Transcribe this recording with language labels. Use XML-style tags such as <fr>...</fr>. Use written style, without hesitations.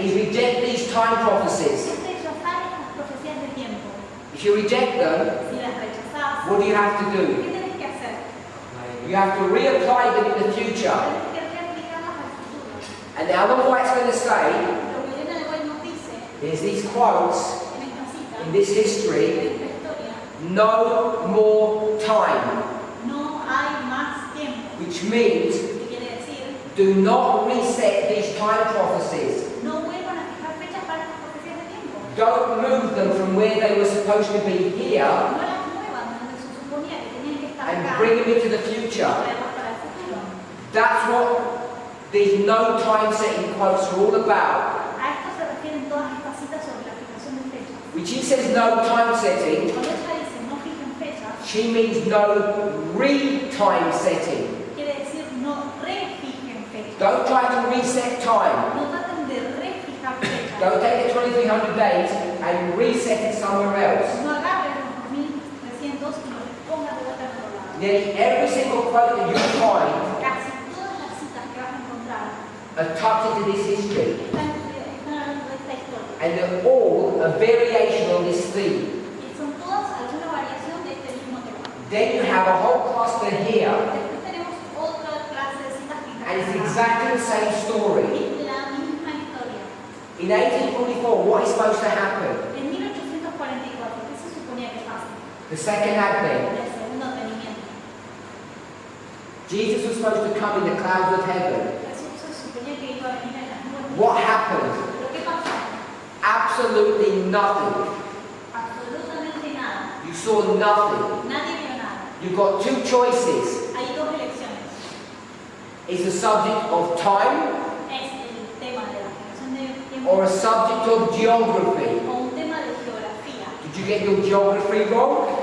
<en>is reject these time prophecies.</en> <es>es rechazar estas profecías del tiempo.</es> <en>If you reject them,</en> <es>Si las rechazás,</es> <en>what do you have to</en> <es>¿qué</es> <en>do?</en> <es>tenés que hacer?</es> <en>You have to reapply them in the future.</en> <es>Tenés que reaplicarlas al futuro.</es> <en>And Ellen White's going to say</en> <es>Lo que Elena de White nos dice</es> <en>is these quotes</en> <es>en esta cita,</es> <en>in this</en> <es>en</es> <en>history,</en> <es>esta historia,</es> <en>no more time,</en> <es>no hay más tiempo.</es> <en>which means</en> <es>¿Qué quiere decir?</es> <en>do not reset these time prophecies.</en> <es>No vuelvan a fijar fechas para estas profecías de tiempo.</es> <en>Don't move them from where they were supposed to be here</en> <es>No las muevan donde se suponía que tenían que estar</es> <en>and</en> <es>acá</es> <en>bring them into the</en> <es>y</es> <en>future.</en> <es>traerlas para el futuro.</es> <en>That's what these no time setting quotes are all about.</en> <es>A esto se refieren todas estas citas sobre la fijación de fechas.</es> <en>When she says no time setting,</en> <es>Cuando ella dice no fijen fechas,</es> <en>she means no re-time setting.</en> <es>quiere decir no refijen fechas.</es> <en>Don't try to reset time.</en> <es>No traten de refijar fechas.</es> <en>Don't take the 2300 days and reset it somewhere else.</en> <es>No agarren los 2300 y los pongan de vuelta en otro lado.</es> <en>Nearly every single quote that you find</en> <es>Casi todas las citas que vas a encontrar</es> <en>are tucked into this history.</en> <es>están hablando de esta historia.</es> <en>And they're all a variation on this theme.</en> <es>Y son todas alguna variación de este mismo tema.</es> <en>Then you have a whole cluster here,</en> <es>Después tenemos otra clase de citas que</es> <en>and it's exactly the same story.</en> <es>es la misma historia.</es> <en>In 1844, what is supposed to happen?</en> <es>En 1844, ¿qué se suponía que pasa?</es> <en>The second advent.</en> <es>El segundo advenimiento.</es> <en>Jesus was supposed to come in the clouds of heaven.</en> <es>Jesús se suponía que iba a venir en las nubes.</es> <en>What happened?</en> <es>¿Pero qué pasó?</es> <en>Absolutely nothing.</en> <es>Absolutamente nada.</es> <en>You saw nothing.</en> <es>Nadie vio nada.</es> <en>You've got two choices.</en> <es>Hay dos elecciones.</es> <en>It's the subject of time</en> <es>Es el tema de la fijación de tiempo</es> <en>or a subject of geography.</en> <es>o un tema de geografía.</es> <en>Did you get your geography wrong?</en>